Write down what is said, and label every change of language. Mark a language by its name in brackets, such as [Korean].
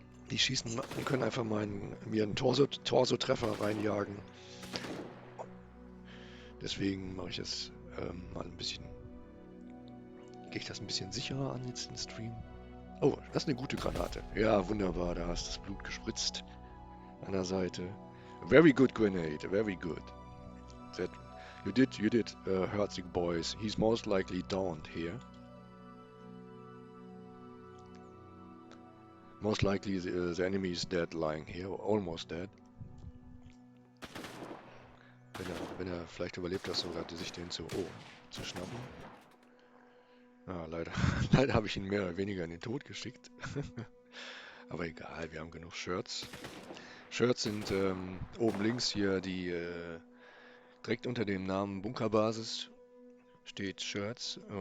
[German] Die können einfach mir einen Torso-Treffer reinjagen. Deswegen mache ich das mal ein bisschen. Gehe ich das ein bisschen sicherer an jetzt im Stream. Oh, das ist eine gute Granate. Ja, wunderbar, da hast das Blut gespritzt an der Seite. [English] Very good grenade, very good. That you did hurt the boys. He's most likely downed here. Most likely the enemy is dead lying here, almost dead. [German] Wenn er vielleicht überlebt hat, sogar sich den zu schnappen. Ah, leider, leider habe ich ihn mehr oder weniger in den Tod geschickt. Aber egal, wir haben genug Shirts. Shirts sind oben links hier direkt unter dem Namen Bunkerbasis steht Shirts.